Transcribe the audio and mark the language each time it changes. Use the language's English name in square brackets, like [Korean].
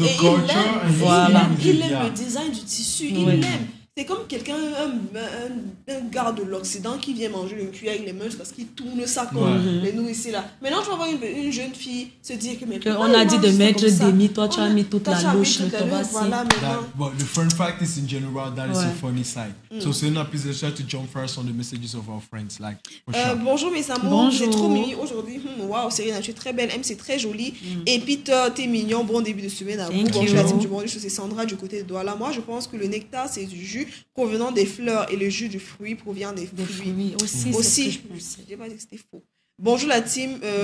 [French] Et il aime le design du tissu. Il aime. C'est comme quelqu'un, un gars de l'Occident qui vient manger une cuillère avec les mains parce qu'il tourne ça comme les nous ici là. Maintenant, je vais voir une jeune fille se dire que on a dit de mettre des mis, toi tu as mis toute la louche. Voilà, [English] but the fun fact is in general, that is a funny side. So Selena, please let's try to jump first on the messages of our friends. Like, [French] bonjour mes amours, c'est trop mimi aujourd'hui. Waouh, Serena, tu es très belle. M, c'est très joli. Et Peter, t'es mignon. Bon début de semaine à vous. Bonjour la team du bon, c'est Sandra du côté de Douala. Moi, je pense que le nectar, c'est du jus provenant des fleurs et le jus du fruit provient des fruits. Aussi. J'ai pas dit que c'était faux. Bonjour la team.